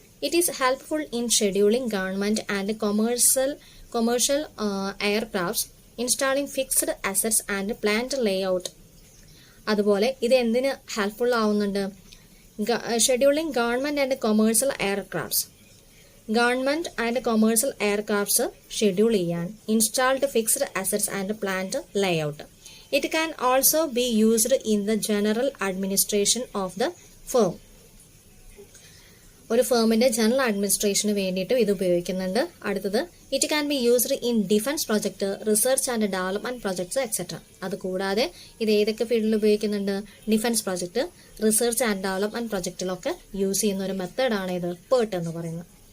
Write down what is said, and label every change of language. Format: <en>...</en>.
<en>It is helpful in scheduling government and commercial aircrafts, installing fixed assets and plant layout.</en> <ml>അതുപോലെ ഇത് എന്തിന് helpful ആവുന്നുണ്ട്,</ml> <en>Scheduling government and commercial aircrafts. Government and commercial aircrafts</en> <ml>schedule ചെയ്യാൻ,</ml> <en>Installed fixed assets and plant layout. It can also be used in the general administration of the firm.</en> <ml>ഒരു ഫേമിന്റെ general അഡ്മിനിസ്ട്രേഷന് വേണ്ടിയിട്ട് ഇത് ഉപയോഗിക്കുന്നുണ്ട്. അടുത്തത്,</ml> <en>It can be used in defence project, research and development projects etcetera.</en> <ml>അതുകൂടാതെ ഇത് ഏതൊക്കെ ഫീൽഡിൽ ഉപയോഗിക്കുന്നുണ്ട്, defence project, research and development പ്രൊജക്റ്റിലൊക്കെ use ചെയ്യുന്ന ഒരു മെത്തേഡാണ് ഇത് PERT എന്ന് പറയുന്നത്.</ml>